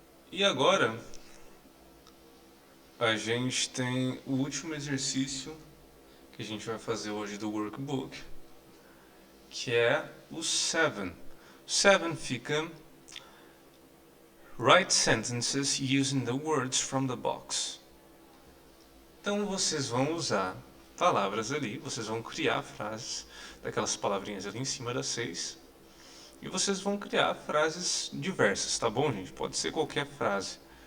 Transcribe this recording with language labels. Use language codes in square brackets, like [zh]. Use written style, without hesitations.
[pt] E agora a gente tem o último exercício que a gente vai fazer hoje do workbook, que é o 7. [en] 7 fica Write sentences using the words from the box. [pt] Então vocês vão usar palavras ali, vocês vão criar frases daquelas palavrinhas ali em cima das 6. E vocês vão criar frases diversas, tá bom, gente? Pode ser qualquer frase.